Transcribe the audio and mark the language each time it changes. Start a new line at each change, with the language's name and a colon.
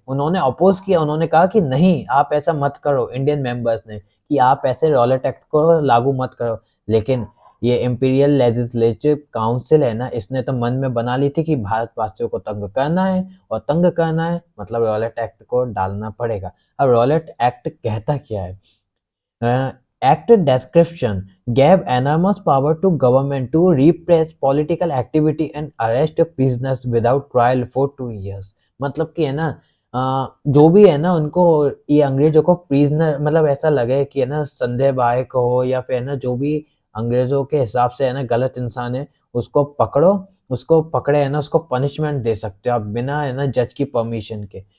Hindi: उन्होंने अपोज किया, उन्होंने कहा कि नहीं आप ऐसा मत करो, इंडियन मेंबर्स ने कि आप ऐसे रॉलेट एक्ट को लागू मत करो। लेकिन ये इंपीरियल लेजिस्लेटिव काउंसिल है ना इसने तो मन में बना ली थी कि भारतवासियों को तंग करना है, और तंग करना है मतलब रॉलेट एक्ट को डालना पड़ेगा। अब रॉलेट एक्ट कहता क्या है?
English: Act description gave enormous power to government to repress political activity and arrest prisoners without trial for 2 years।
Hindi: मतलब कि है ना जो भी है ना उनको, ये अंग्रेजों को प्रिजनर मतलब ऐसा लगे कि है ना संदेहबायक हो या फिर है ना जो भी अंग्रेजों के हिसाब से है ना गलत इंसान है, उसको पकड़ो, उसको पकड़े है ना उसको पनिशमेंट दे सकते हो आप बिना है ना जज की परमिशन के।